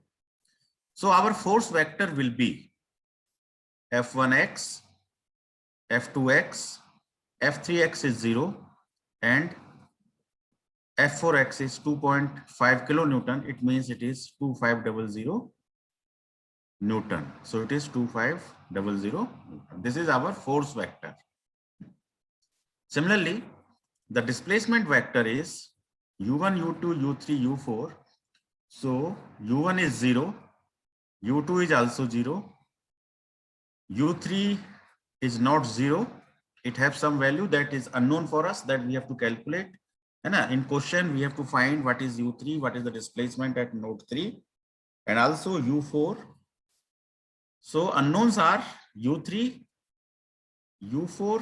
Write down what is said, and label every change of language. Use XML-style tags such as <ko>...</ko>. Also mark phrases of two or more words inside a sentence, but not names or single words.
<en>So our force vector will be F1x, F2x, F3x is 0, and F4x is 2.5 kilonewton. It means it is 2500 Newton. So it is 2500 Newton. This is our force vector. Similarly, the displacement vector is u1, u2, u3, u4. So u1 is 0, u2 is also 0, u3 is not 0. It has some value that is unknown for us that we have to calculate. And in question, we have to find what is u3, what is the displacement at node 3, and also u4. So unknowns are u3, u4.</en>